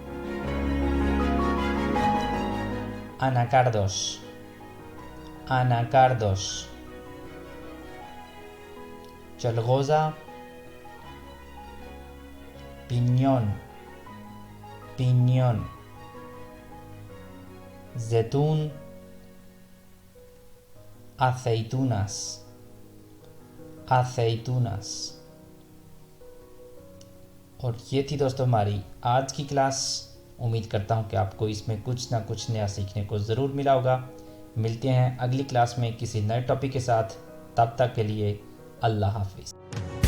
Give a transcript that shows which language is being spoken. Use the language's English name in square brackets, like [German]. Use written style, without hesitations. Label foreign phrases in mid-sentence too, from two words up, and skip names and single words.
[Spanish] anacardos, anacardos, चलगोज़ा, piñón, piñón, जैतून, aceitunas, aceitunas। [Hindi] और ये थी दोस्तों हमारी आज की क्लास। उम्मीद करता हूँ कि आपको इसमें कुछ ना कुछ नया सीखने को ज़रूर मिला होगा। मिलते हैं अगली क्लास में किसी नए टॉपिक के साथ। तब तक के लिए अल्लाह हाफिज़।